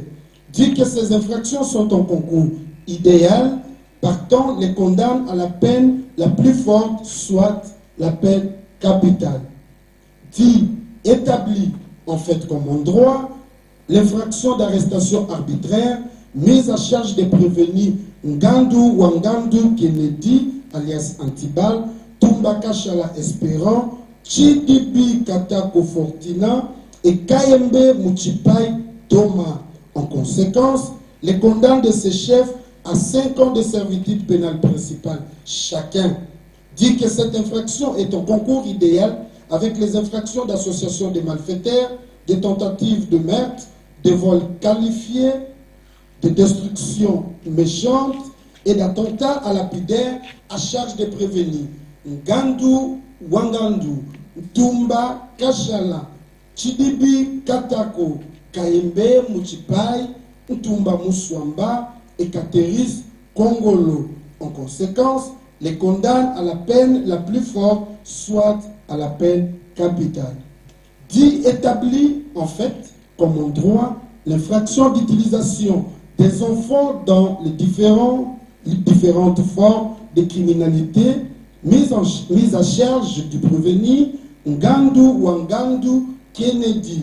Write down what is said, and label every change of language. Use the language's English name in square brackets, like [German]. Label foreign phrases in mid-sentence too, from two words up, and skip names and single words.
[French] Dit que ces infractions sont en concours idéal, partant les condamne à la peine la plus forte, soit la peine capitale. Dit établi en fait comme en droit l'infraction d'arrestation arbitraire mise à charge des prévenus Ngandu Wangandu Kennedy alias Antibal, Tumbaka Shala Espérant, Chidibi Katako Fortina et Kayembe Muchipai Thomas. En conséquence, les condamne de ces chefs à 5 ans de servitude pénale principale chacun. Dit que cette infraction est en concours idéal avec les infractions d'association des malfaiteurs, des tentatives de meurtre, de vol qualifié, de destruction méchante et d'attentat à lapidaire à charge des prévenus Ngandu Wangandu, Tumba Kashala, Chidibi Katako, Kayembe Muchipai, Tumba Muswamba et Kateris Kongolo. En conséquence, les condamne à la peine la plus forte, soit à la peine capitale. Dit établi, en fait, comme en droit, l'infraction d'utilisation des enfants dans les différentes formes de criminalité mise à charge du prévenu Ngandu Wangandu Kennedy.